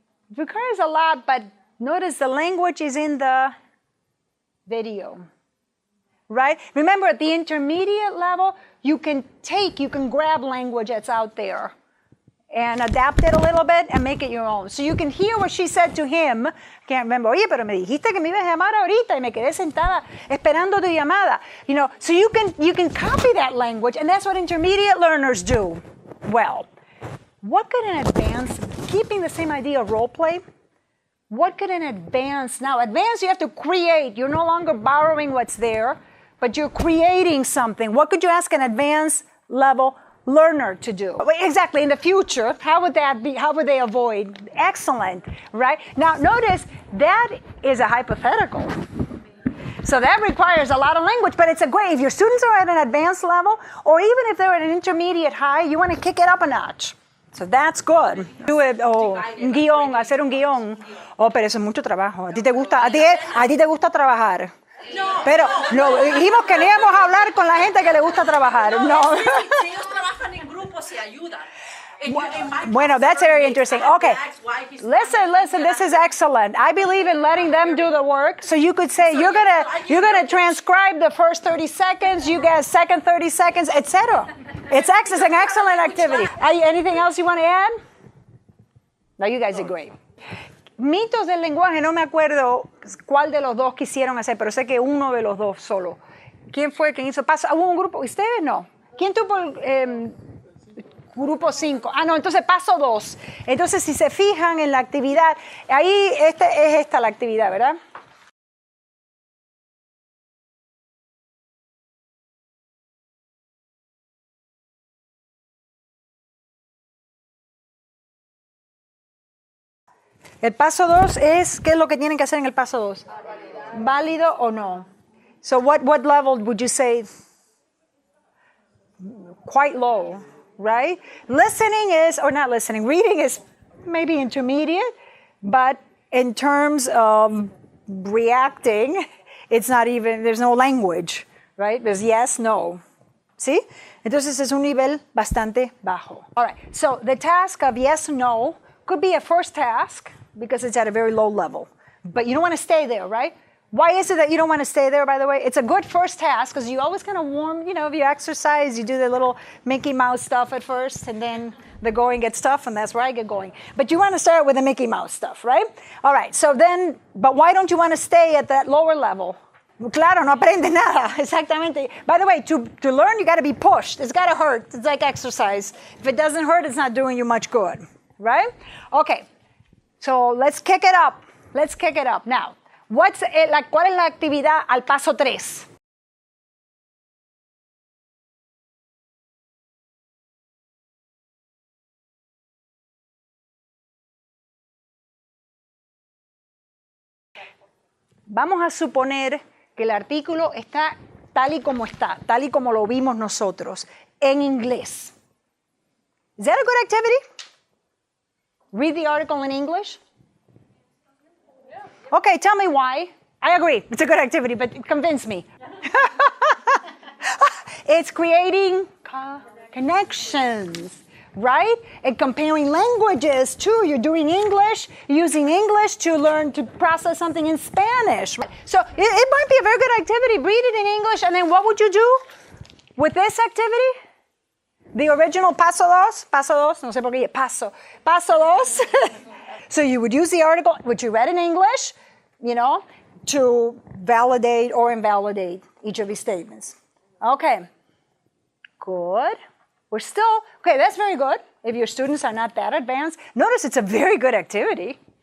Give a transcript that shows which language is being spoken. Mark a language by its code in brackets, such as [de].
[en] It requires a lot, but notice the language is in the video, right? Remember, at the intermediate level, you can grab language that's out there and adapt it a little bit and make it your own. So you can hear what she said to him. Can't remember, [es] oye, pero me dijiste que me ibas a llamar ahorita y me quedé sentada esperando tu llamada. [en] You know, so you can copy that language, and that's what intermediate learners do. Well, what could an advanced, keeping the same idea of role play, what could an advanced, now advanced you have to create, you're no longer borrowing what's there, but you're creating something. What could you ask an advanced level learner to do? Exactly, in the future, how would that be? How would they avoid? Excellent, right? Now notice, that is a hypothetical. So that requires a lot of language, but it's a great, if your students are at an advanced level, or even if they're at an intermediate high, you want to kick it up a notch. So that's good. Do it, [es] un guión, hacer un guión. Oh, pero eso es mucho trabajo. ¿A ti te gusta trabajar? No. Pero no, dijimos que no íbamos a hablar con la gente que le gusta trabajar. No. Si ellos trabajan en grupos se ayudan. Bueno, [en] that's very interesting. Okay, listen, this is excellent. I believe in letting them do the work. So you could say, you're gonna transcribe the first 30 seconds, you get second 30 seconds, etc. It's an excellent activity. Anything else you want to add? No, you guys are great. [es] Mitos del lenguaje, no me acuerdo cuál de los dos quisieron hacer, pero sé que uno de los dos solo. ¿Quién fue quien hizo paso? ¿Hubo un grupo? ¿Ustedes no? ¿Quién tuvo grupo 5? Ah, no, entonces paso 2. Entonces, si se fijan en la actividad, ahí es esta la actividad, ¿verdad? El paso 2 es, ¿qué es lo que tienen que hacer en el paso 2? ¿Válido o no? [en] So what level would you say? Quite low, right? Listening is, or not listening, reading is maybe intermediate, but in terms of reacting, it's not even, there's no language, right? There's yes, no. ¿Sí? [es] Entonces es un nivel bastante bajo. [en] All right, so the task of yes, no could be a first task because it's at a very low level. But you don't want to stay there, right? Why is it that you don't want to stay there, by the way? It's a good first task because you always kind of warm, you know, if you exercise, you do the little Mickey Mouse stuff at first, and then the going gets tough, and that's where I get going. But you want to start with the Mickey Mouse stuff, right? All right, so then, but why don't you want to stay at that lower level? [es] Claro, no aprende nada, exactamente. [en] By the way, to learn, you got to be pushed. It's got to hurt. It's like exercise. If it doesn't hurt, it's not doing you much good, right? Okay, so let's kick it up. Let's kick it up. [es] Now, ¿cuál es la actividad al paso 3? Vamos a suponer que el artículo está tal y como lo vimos nosotros, en inglés. [en] Is that a good activity? Read the article in English? Okay, tell me why. I agree, it's a good activity, but convince me. It's creating connections, right? And comparing languages too. You're doing English, using English to learn to process something in Spanish. So it might be a very good activity. Read it in English, and then what would you do with this activity? The original [es] paso dos, no sé por qué, paso dos. [en] So you would use the article, which you read in English, you know, to validate or invalidate each of these statements. Okay, good. We're still, okay, that's very good. If your students are not that advanced, notice it's a very good activity.